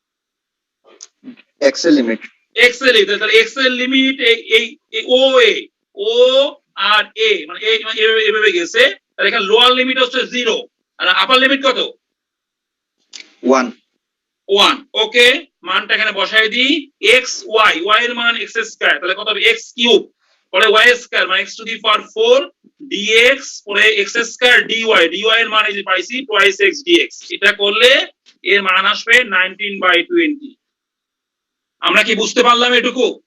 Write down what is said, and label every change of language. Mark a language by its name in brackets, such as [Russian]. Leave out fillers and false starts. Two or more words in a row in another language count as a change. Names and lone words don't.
[Bangla] x এর লিমিট। x এর লিমিট। তাহলে x এর লিমিট এই ও আর a, মানে এভাবে গেছে। তাহলে এখানে [English] lower limit [Bangla] হচ্ছে 0 আর [English] upper limit [Bangla] কত? 1। ওকে, মানটা এখানে বসাই দিই, x y, y এর মান x², তাহলে কত হবে? x³ পরে y² মানে x⁴ dx পরে x² dy, dy এর মান এই যে পাইছি 2x dx। এটা করলে এর মান আসবে 19/20। আমরা কি বুঝতে পারলাম এটুকু?